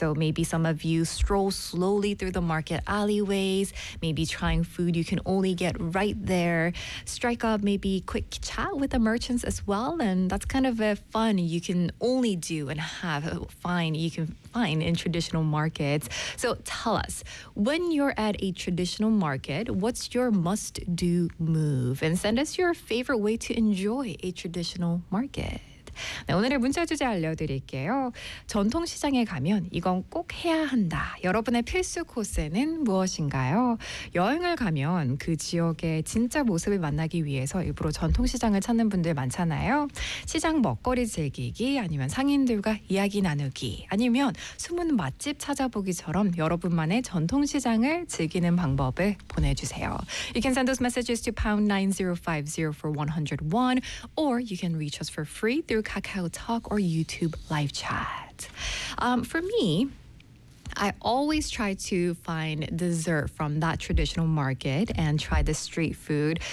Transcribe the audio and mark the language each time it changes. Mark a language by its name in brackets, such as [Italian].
[English] So maybe some of you stroll slowly through the market alleyways, maybe trying food you can only get right there, strike up maybe quick chat with the merchants as well, and that's kind of a fun you can only do and have fine you can find in traditional markets. So tell us, when you're at a traditional market, what's your must-do move? And send us your favorite way to enjoy a traditional market. [Korean] 네, 오늘의 문자 주제 알려드릴게요. 전통시장에 가면 이건 꼭 해야 한다. 여러분의 필수 코스는 무엇인가요? 여행을 가면 그 지역의 진짜 모습을 만나기 위해서 일부러 전통시장을 찾는 분들 많잖아요. 시장 먹거리 즐기기, 아니면 상인들과 이야기 나누기, 아니면 숨은 맛집 찾아보기처럼 여러분만의 전통시장을 즐기는 방법을 보내주세요. [English] You can send those messages to #9050 for 101, or you can reach us for free through KakaoTalk or YouTube live chat. For me, I always try to find dessert from that traditional market and try the street food.